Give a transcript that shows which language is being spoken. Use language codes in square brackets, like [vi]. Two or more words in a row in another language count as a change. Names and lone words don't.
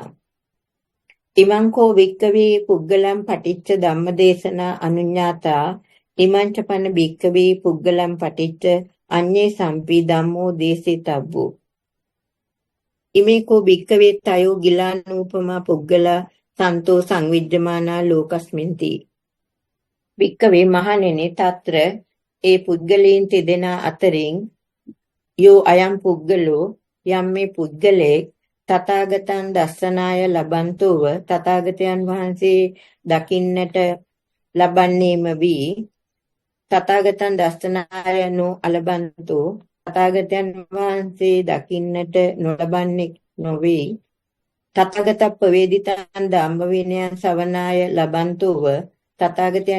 [pi] ඉමං කෝ වික්කවේ පුද්ගලං පටිච්ච ධම්මදේශනා අනුඤ්ඤාතා ඉමං චපන භික්කවේ පුද්ගලං පටිච්ච අඤ්ඤේ සම්පි ධම්මෝ දේසිතබ්බෝ. ඉමේ කෝ භික්කවේ තයෝ ගිලානූපමා පුද්ගලා සන්තෝ සංවිජ්ජමානා ලෝකස්මින්ති. [si] භික්කවේ මහණෙනි తත්‍ර ඒ පුද්ගලයන් තිදෙනා අතරින් [pi] යෝ අයම් පුද්ගලෝ [si] යම් මේ පුද්ගලයෙක් [pi] තථාගතං දස්සනාය ලබන්තෝව [si] තථාගතයන් වහන්සේ දකින්නට ලබන්නේම වී [pi] තථාගතං දස්සනාය නෝ අලබන්තෝ [si] තථාගතයන් වහන්සේ දකින්නට නොලබන්නේ නොවේ [pi] තථාගතප්ප වේදිතං ධම්ම විනයං සවනාය ලබන්තෝව තථාගතයන්